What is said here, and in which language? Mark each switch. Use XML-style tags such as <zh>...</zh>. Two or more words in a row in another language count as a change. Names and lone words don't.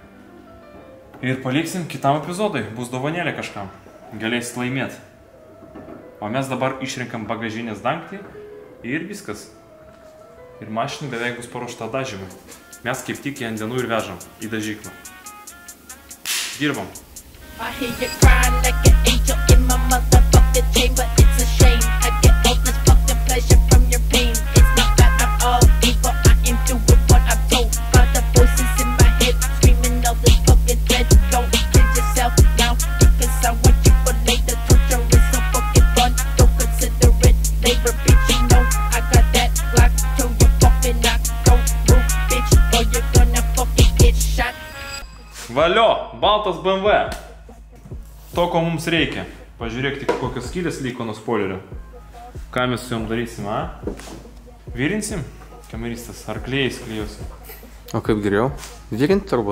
<lt>Ir paliksim kitam epizodui. Bus dovanėlė kažkam. Galėsit laimėti. O mes dabar išrinkam bagažinės dangtį. Ir viskas. Ir mašinai beveik bus paruošta dažymui. Mes kaip tik į ant dienų ir vežam į dažyklą. Dirbam.</lt> <en>I hear you crying like an angel in my motherfucking chamber. It's a shame I get all this fucking pleasure from your pain. It's not that I'm all evil, I am doing what I'm told by the voices in my head, screaming all this fucking dread. Don't kill yourself now, because I want you for later. Torture is so fucking fun, don't consider it labor, bitch. You know I got that lock till you fucking knock. Don't move, bitch, or you're gonna fucking get shot.</en> <lt>Valio, baltas BMW. To, ko mums reikia. Pažiūrėk tik, kokios skylės liko nuo spoilerio. Ką mes su jom darysim, a? Virinsim? Kameristas, ar klėjais klijuosim? O kaip geriau? Virinti turbūt.</lt>